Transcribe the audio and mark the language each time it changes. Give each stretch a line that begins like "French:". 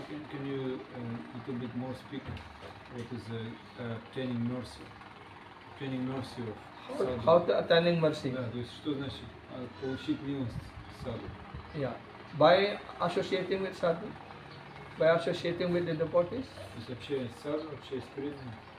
English: Can you little bit more speak what is obtaining mercy? Obtaining mercy of sadhu. How to attaining mercy?
Russian: Да, то есть что значит получить милость саду?
English: Yeah, by associating with sadhu, by associating with the devotees.
Russian: То есть общаясь с саду, общаясь с преданными.